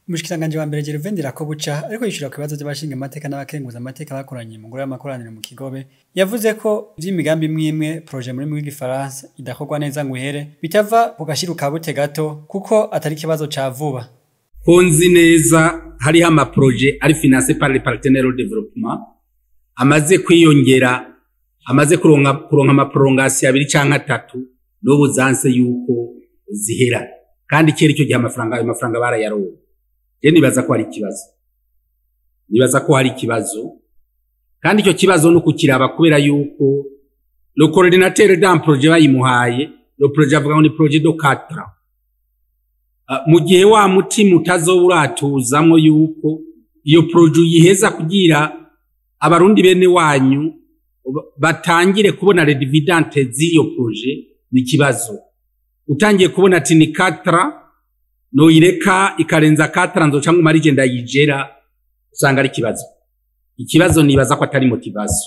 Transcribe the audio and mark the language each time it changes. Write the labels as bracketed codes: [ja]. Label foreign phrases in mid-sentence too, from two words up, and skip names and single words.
[rn] Umushikiranganje wa mbere Gervais Ndirakobuca ariko yishura ku bibazo by'abashinga amateka n'abakenguza amateka bakoranye mu ngoro y'amakoraniro mu Kigobe yavuze ko vy'imigambi imwe projet muri rw'igifaransa idakorwa neza ngo ihere bitava bugashiruka bute gato kuko atari kibazo ca vuba. Konzi neza hariho ama projet ari [fr] financé par les partenaires au développement [rn] amaze kwiyongera amaze kuronka ama prolongation abiri canke atatu n'ubu zanse yuko zihera kandi kera icyo gihe amafaranga barayaronka. Je nibaza ko hari ikibazo kandi icyo kibazo no kukiraba kubera yuko [fr] le coordinateur d'un projet [rn] bayimuhaye [fr] le projet [rn] avuga ngo ni [fr] projet de 4 ans. [rn] Mu gihe wa mutima utazoburatuzamwo yuko iyo projet yiheza kugira abarundi bene wanyu batangire kubona [fr] les dividendes [rn] z'iyo projet ni kibazo. Utangiye kubona ati ni 4 ans no ireka ikarenza 4 ans cyangwa marije ndayigera usanga ari ikibazo nibaza ko atari motivation.